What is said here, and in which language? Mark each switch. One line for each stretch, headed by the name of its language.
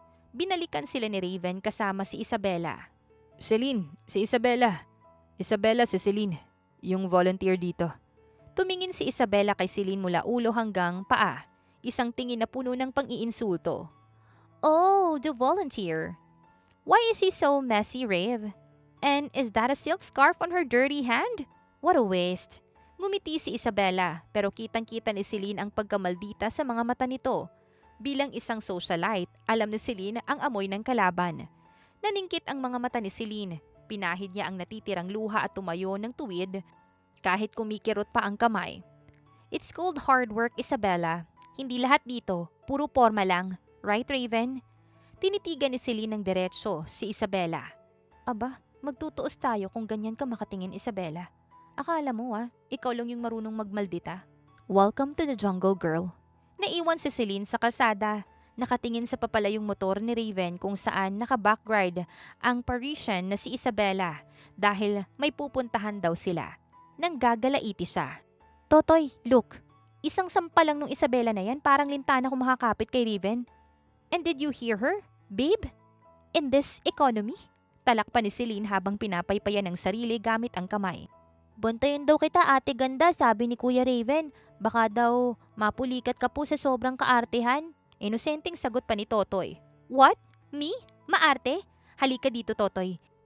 Filipino: Binalikan sila ni Raven kasama si Isabella. Celine, si Isabella. Isabella, si Celine. Yung volunteer dito. Tumingin si Isabella kay Celine mula ulo hanggang paa. Isang tingin na puno ng pang-iinsulto.
English: Oh, the volunteer. Why is she so messy, Rav? And is that a silk scarf on her dirty hand? What a waste.
Filipino: Ngumiti si Isabella pero kitang-kita ni Celine ang pagkamaldita sa mga mata nito. Bilang isang socialite, alam ni Celine ang amoy ng kalaban. Naningkit ang mga mata ni Celine. Pinahid niya ang natitirang luha at tumayo ng tuwid kahit kumikirot pa ang kamay.
English: It's called hard work, Isabella.
Filipino: Hindi lahat dito, puro porma lang.
English: Right, Raven?
Filipino: Tinitigan ni Celine ng diretsyo si Isabella. Aba, magtutuos tayo kung ganyan ka makatingin, Isabella. Akala mo ikaw lang yung marunong magmaldita.
English: Welcome to the jungle, girl.
Filipino: Naiwan si Celine sa kalsada. Nakatingin sa papalayong motor ni Raven kung saan naka-backride ang Parisian na si Isabella dahil may pupuntahan daw sila. Nanggagalaiti siya. Totoy, look. Isang sampa lang nung Isabella na yan, parang lintana kung makakapit kay Raven.
English: And did you hear her, babe? In this economy?
Filipino: Talak pa ni Celine habang pinapaypayan ng sarili gamit ang kamay. Bantayan daw kita, ate ganda, sabi ni Kuya Raven. Baka daw mapulikat ka po sa sobrang kaartehan. Inosenteng sagot pa ni Totoy.
English: What? Me?
Filipino: Maarte? Halika dito, Totoy.